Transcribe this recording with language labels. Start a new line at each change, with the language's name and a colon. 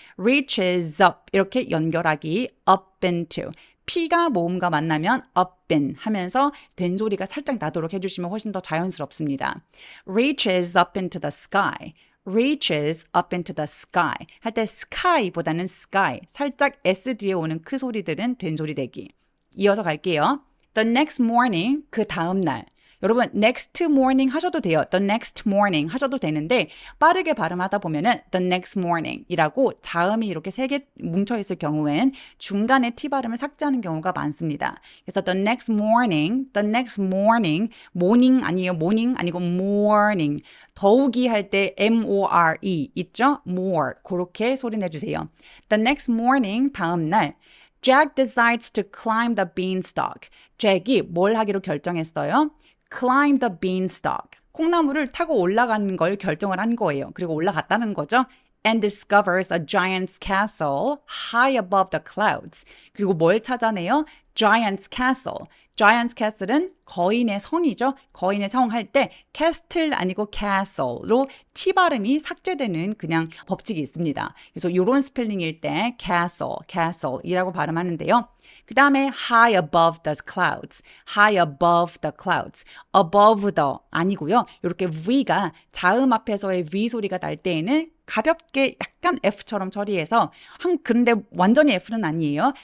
Korean: reaches up 이렇게 연결하기.
English: up into.
Korean: P가 모음과 만나면 up in 하면서 된 소리가 살짝 나도록 해주시면 훨씬 더 자연스럽습니다.
English: reaches up into the sky. reaches up into the sky. 할 때 sky보다는 sky.
Korean: 살짝 s 뒤에 오는 크 소리들은 된소리 대기. 이어서 갈게요.
English: The next morning,
Korean: 그 다음 날. 여러분, next morning 하셔도 돼요. The next morning 하셔도 되는데 빠르게 발음하다 보면은 the next morning 이라고 자음이 이렇게 세 개 뭉쳐있을 경우엔 중간에 T 발음을 삭제하는 경우가 많습니다.
English: 그래서 the next morning, morning 아니에요. morning 아니고 morning.
Korean: 더욱이 할 때 M-O-R-E 있죠? more. 그렇게 소리 내주세요.
English: The next morning,
Korean: 다음 날.
English: Jack decides to climb the beanstalk.
Korean: 잭이 뭘 하기로 결정했어요?
English: Climb the beanstalk.
Korean: 콩나물을 타고 올라가는 걸 결정을 한 거예요. 그리고 올라갔다는 거죠.
English: And discovers a giant's castle high above the clouds.
Korean: 그리고 뭘 찾아내요? Giant's castle. Giant's castle은 거인의 성이죠. 거인의 성 할 때 castle 아니고 castle로 T 발음이 삭제되는 그냥 법칙이 있습니다. 그래서 이런 스펠링일 때 castle이라고 발음하는데요. 그 다음에
English: high above the clouds, high above the clouds, above the 아니고요.
Korean: 이렇게 V가 자음 앞에서의 V 소리가 날 때에는 가볍게 약간 F처럼 처리해서 그런데 완전히 F는 아니에요.